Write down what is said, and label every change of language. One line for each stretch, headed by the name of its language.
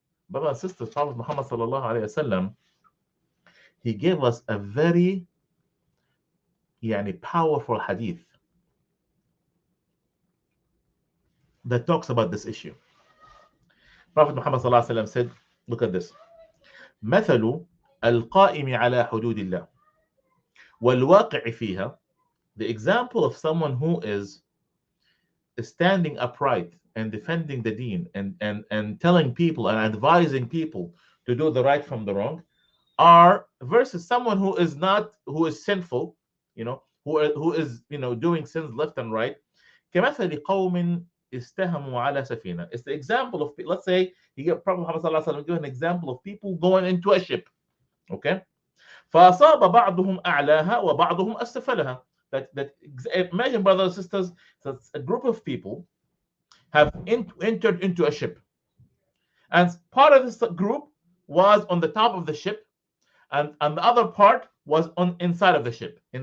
English: Brothers and sisters, Prophet Muhammad sallallahu alaihi wasallam, he gave us a very powerful hadith that talks about this issue. Prophet Muhammad sallallahu alaihi wasallam said, look at this.
Arabic: مثل القائم على حدود الله والواقع فيها.
English: The example of someone who is standing upright and defending the deen and telling people and advising people to do the right from the wrong are versus someone who is sinful, who is doing sins left and right.
Arabic: كمثل قوم استهموا على سفينة.
English: It's the example of, let's say, Prophet Muhammad sallallahu alaihi wasallam give an example of people going into a ship. Okay.
Arabic: فأصاب بعضهم أعلاها وبعضهم أسفلها.
English: That imagine, brothers and sisters, that a group of people have entered into a ship, and part of this group was on the top of the ship, and the other part was inside of the ship.